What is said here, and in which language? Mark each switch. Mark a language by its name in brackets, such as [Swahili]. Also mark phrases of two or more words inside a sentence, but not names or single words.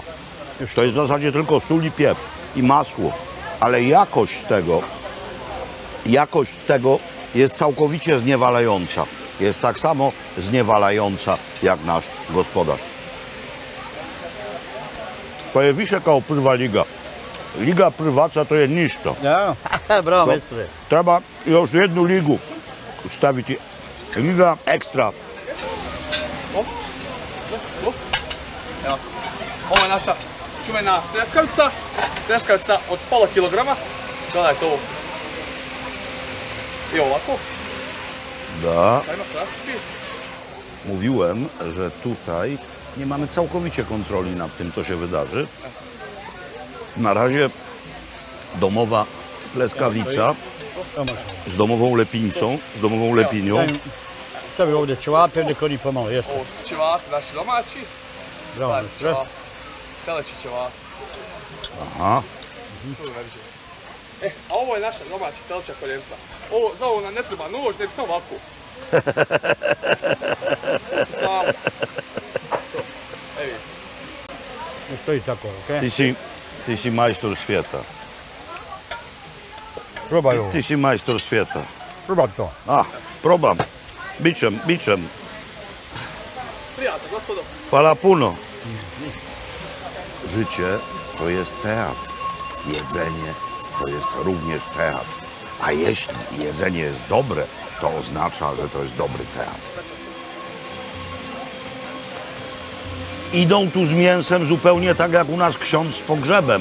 [Polish] To jest w zasadzie tylko sól i pieprz i masło, ale jakość tego jest całkowicie zniewalająca. Jest tak samo zniewalająca jak nasz gospodarz. [Bosnian] To je više kao prva liga. Liga prvaca to je ništa. Ja, bravo, mestre. Treba još jednu ligu staviti. Liga ekstra. Evo, ovo je naša čuvena pljeskavica od pola kilograma. Gledajte ovo. I ovako. Da. Ajmo prastupi. [Polish] Mówiłem, że tutaj nie mamy całkowicie kontroli nad tym, co się wydarzy. Na razie domowa pleskawica [Bosnian] To može. [Polish] z domową lepińcą, z domową lepinią. [Bosnian] Stavi ovdje ćevape, nek oni pomalo jesu. Ovo su ćevapi naši domaći. Bravo, Gledajte sve. ćevapi. Teleći ćevapi. Aha. Čudo ne viđe. A ovo je naša domaća telčja koljenca. Ovo, za ovo nam ne treba nož, ne bi samo ovako. Samo. To. Evi. Ne stoji tako, okej? Ty si majstor svijeta. Probaj ovo. Ty si majstor svijeta. Probaj to. A, probam. Bićem. Prijatno, gospodo. Hvala puno. [Polish] Życie to jest teatr. Jedzenie to jest również teatr. A jeśli jedzenie jest dobre, to oznacza, że to jest dobry teatr. Idą tu z mięsem zupełnie tak jak u nas ksiądz z pogrzebem.